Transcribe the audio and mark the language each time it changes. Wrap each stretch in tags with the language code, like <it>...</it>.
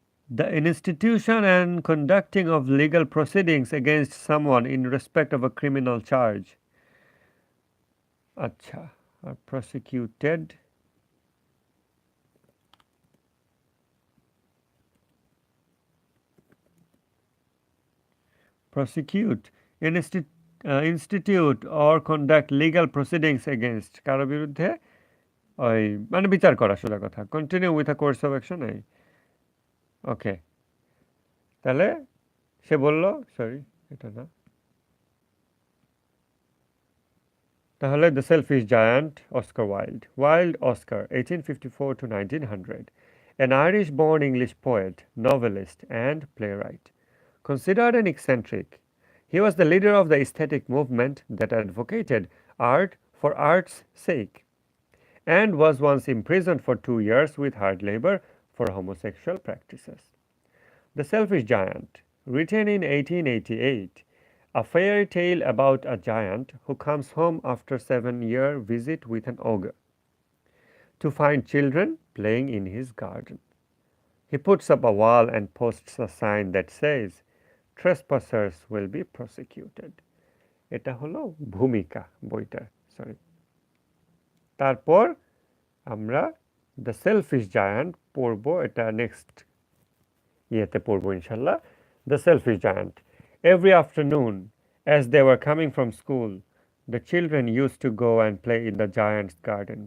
<en>The institution and conducting of legal proceedings against someone in respect of a criminal charge. আচ্ছা, are prosecuted prosecute, institute or conduct legal proceedings against,</en> <bn>কারো বিরুদ্ধে ওই মানে বিচার করা, সোজা কথা।</bn> <en>Continue with a course of action.</en> <bn>এই ওকে, তাহলে সে বলল, সরি এটা না, তাহলে</bn> <en>The Selfish Giant, Oscar Wilde, Oscar, 1854 to 1900, an Irish-born English poet, novelist, and playwright. Considered an eccentric, he was the leader of the aesthetic movement that advocated art for art's sake, and was once imprisoned for 2 years with hard labor for homosexual practices. The Selfish Giant, written in 1888, a fairy tale about a giant who comes home after a 7-year visit with an ogre to find children playing in his garden. He puts up a wall and posts a sign that says, trespassers will be prosecuted.</en> <bn>এটা হলো ভূমিকা বইটার, sorry. তারপর আমরা the shellfish giant পড়বো, এটা next ইয়েতে পড়বো ইনশাল্লাহ। The shellfish giant.</bn> <en>Every afternoon as they were coming from school the children use to go and play in the giant's garden.</en>